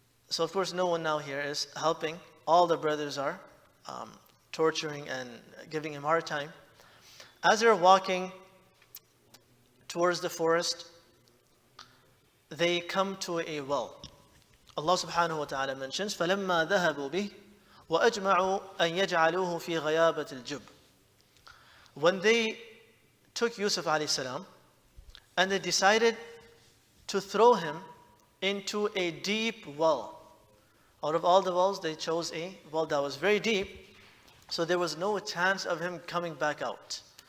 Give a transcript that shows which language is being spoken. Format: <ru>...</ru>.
<en>So of course no one now here is helping. All the brothers are torturing and giving him a hard time. As they're walking towards the forest, they come to a well. Allah subhanahu wa ta'ala mentions,</en> <ar>فَلَمَّا ذَهَبُوا بِهِ وَأَجْمَعُوا أَن يَجْعَلُوهُ فِي غَيَابَةِ الْجُبِّ.</ar> <en>When they took Yusuf alayhi salam and they decided to throw him into a deep well. Out of all the wells, they chose a well that was very deep, so there was no chance of him coming back out.</en>